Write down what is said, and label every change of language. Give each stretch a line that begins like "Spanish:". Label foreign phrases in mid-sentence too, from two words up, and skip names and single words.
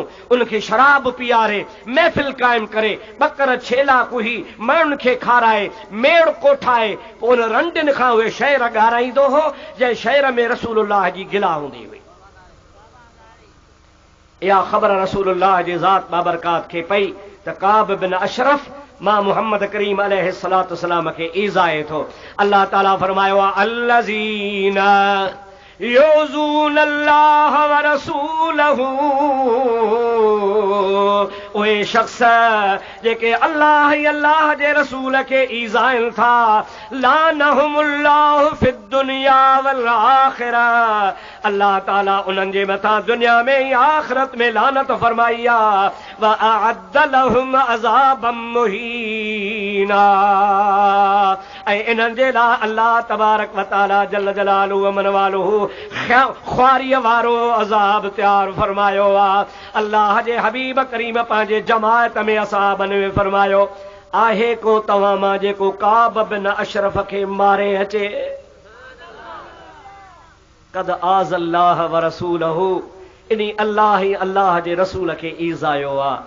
Sindhi: उनखे शराब पीआरे महफ़िल क़ाइम करे बकर छेला कुही माण्हुनि खे खाराए मेड़ कोठाए पोइ उन रंडियुनि खां उहे शेर ॻाराईंदो हो जंहिं शेर में रसूलुल्लाह जी गिला हूंदी हुई। इहा ख़बर रसूलुल्लाह जी ज़ात बाबरकात खे पई त काब बिन अशरफ मां मोहम्मद करीम
Arabic: عليه الصلاة والسلام
Sindhi: खे ईज़ाए थो। अल्लाह ताला फरमायो आहे
Arabic: الذين يؤذون الله ورسوله,
Sindhi: उहे शख्स जेके अल्लाह ऐं अल्लाह जे रसूल खे ईज़ाइनि था।
Arabic: لعنهم الله في الدنيا والآخرة,
Sindhi: अल्लाह ताला उन्हनि जे मथां दुनिया में ऐं आखिरत में लानत फरमाई आहे।
Arabic: وأعد لهم عذابا مهينا,
Sindhi: ऐं इन्हनि जे लाइ
Arabic: الله تبارك وتعالى جل جلاله وعم نواله
Sindhi: ख्वारीअ वारो अज़ाब तयार फरमायो आहे। अल्लाह जे हबीब करीम पंहिंजे जमायत में असहाबन में फरमायो आहे को तव्हां मां जेको काब बिन अशरफ खे मारे अचे।
Arabic: قد آذى الله ورسوله,
Sindhi: इनी अल्लाह ही अल्लाह जे रसूल खे ईज़ायो आहे।